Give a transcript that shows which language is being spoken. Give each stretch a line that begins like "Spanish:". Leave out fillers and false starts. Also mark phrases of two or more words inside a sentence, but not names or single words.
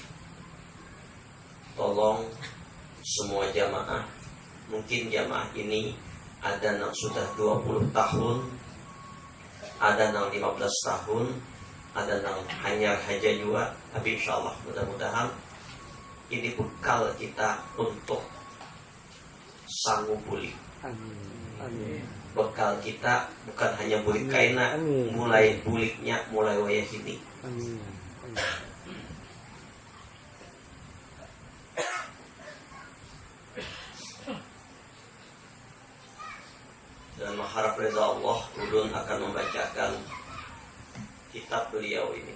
Indonesian: Tolong semua jamaah, mungkin jamaah ini ada yang sudah 20 tahun, ada yang 15 tahun, ada yang hanya haja juga. Tapi insyaAllah mudah-mudahan ini bekal kita untuk sanggup pulih. Amin.
Banjar: Bekal kita bukan hanya bulik kaina, mulai buliknya mulai wayah ini. Amin.
Indonesian: Dan mengharap reza Allah, ulun akan membacakan kitab beliau ini.